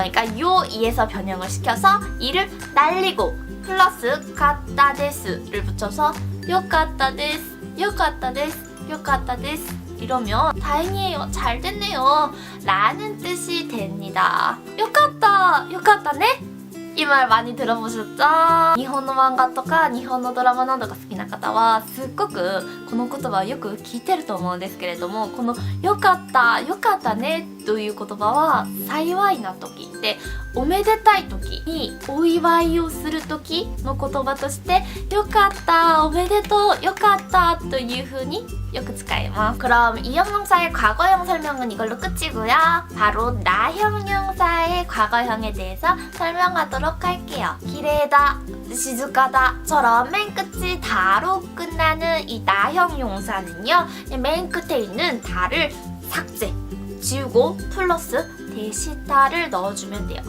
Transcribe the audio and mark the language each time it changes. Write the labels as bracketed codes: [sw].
[ko] 그러니까 요 이에서 변형을 시켜서 이를 날리고 플러스 가따 데스를 붙여서 요가따 데스, 요가따 데스, 요가따 데스 이러면 다행이에요, 잘 됐네요 라는 뜻이 됩니다. 요가따, 요가따네? 이 말 많이 들어보셨죠? 일본의 [ja] 漫画とか日本のドラマなどが好きな方はすっごくこの言葉をよく聞いてると思うんですけれども、このよかったよかったねという言葉は幸いな時でおめでたい時にお祝いをする時の言葉としてよかったおめでとうよかったという風によく使います. [ko] 그럼 이형용사의 과거형 설명은 이걸로 끝이고요. 바로 나형용사의 과거형에 대해서 설명하도록 할게요. 기레다, 시즈카다처럼 맨 끝이 다로 끝나는 이 나형용사는요, 맨 끝에 있는 다를 삭제, 지우고 플러스 데시타를 넣어주면 돼요.